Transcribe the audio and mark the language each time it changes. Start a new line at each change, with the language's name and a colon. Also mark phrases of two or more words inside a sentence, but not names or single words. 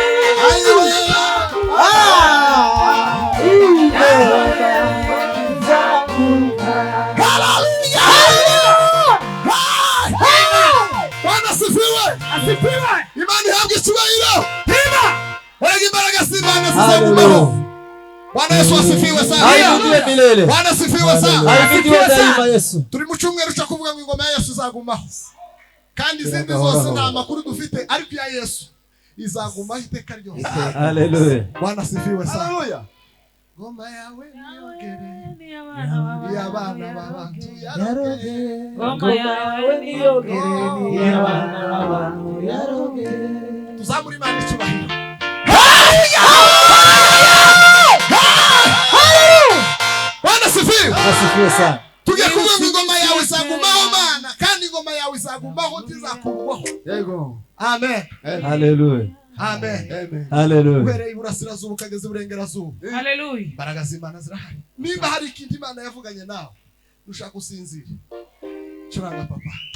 Kinyarwanda: Imani ihabwe icyubahiro. Wega imbaraga z'Imana zizagumaho.
Swahili: Bwana Yesu asifiwe sana. Ahimidiwe milele. Bwana asifiwe sana. Ahimidiwe daima Yesu.
Kinyarwanda: Turi mu cyumweru cyo kuvuga ngo ingoma ya Yesu izagumaho. Kandi izindi zose nta makuru dufite, ariko ya Yesu izagumaho iteka ryose. Haleluya.
Swahili: Bwana asifiwe sana.
Kinyarwanda: Haleluya. Ngoma yawe niyogere. Y'abana b'abantu yarogere. Ngoma yawe niyogere, y'abana b'abantu yarogere. Tuzamure Imana icyubahiro.
Swahili: Bwana asifiwe. Asifiwe sana.
Kinyarwanda: Tugiye kuvuga ngo ingoma yawe izagumaho Mana, kandi ingoma yawe izagumaho ntizakurwaho. Yego. Amen. Haleluya. Amen. Haleluya. Uhereye iburasirazuba ukageza iburengerazuba. Haleluya. Imbaraga z'Imana zirahari. Niba hari ikindi Imana yavuganye nawe, nushaka gusinzira, curanga papa.